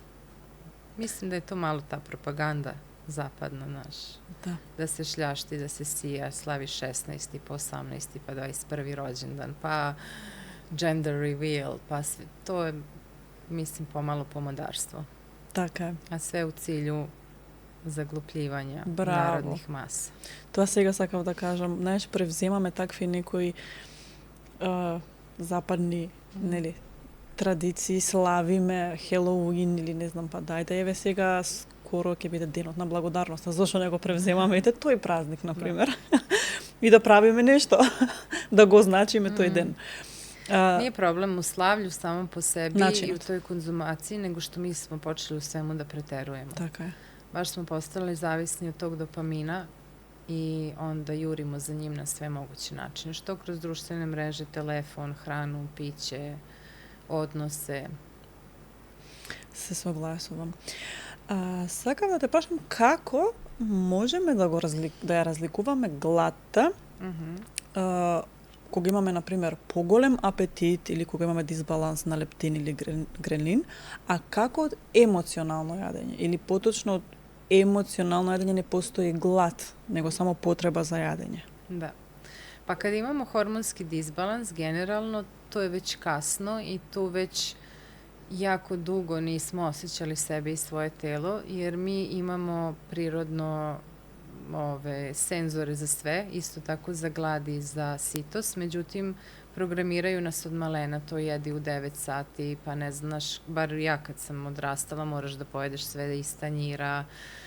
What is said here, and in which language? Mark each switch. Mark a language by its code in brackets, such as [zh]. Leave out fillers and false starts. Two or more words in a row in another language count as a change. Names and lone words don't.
[sr] Mislim da je to malo ta propaganda zapadna naša. Da se šljašti, da se sija, slavi 16. pa 18. pa 21. rođendan, pa [en] gender reveal, [sr] pa sve. To je, mislim, pomalo pomodarstvo. [mk] Така е. [sr] A sve u cilju заглупljivanja народних маса. [mk] Тоа сега сакав да кажам, знаеш, превземаме такви некои западни, нели, традиции, славиме Хелоуин или не знам, па дајте, еве сега скоро ќе биде денот на благодарноста, зашто не го превземаме ете тој празник, на пример. И да правиме нешто, да го значиме тој ден. [sr] Nije problem u slavlju samo po sebi i u toj konzumaciji, nego što mi smo počeli u svemu da preterujemo. [mk] Така е. [sr] Baš smo postali zavisni od tog dopamina i onda jurimo za njim na sve moguće načine. Što kroz društvene mreže, telefon, hranu, piće, odnose. [mk] Се согласувам. Сакам да те прашам како можеме да ја разликуваме гладта кога имаме, например, поголем апетит или кога имаме дисбаланс на лептин или грелин, а како од емоционално јадење или поточно од емоционално јадење не постои глад, него само потреба за јадење. [sr] Da. Pa kad imamo hormonski disbalans, generalno, to je već kasno i tu već jako dugo nismo osjećali sebe i svoje telo, jer mi imamo prirodno senzore za sve, isto tako za glad i za sitost, međutim, programiraju nas od malena, to jedi u 9 sati, pa ne znaš, bar ja kad sam odrastala, moraš da pojedeš sve iz tanjira,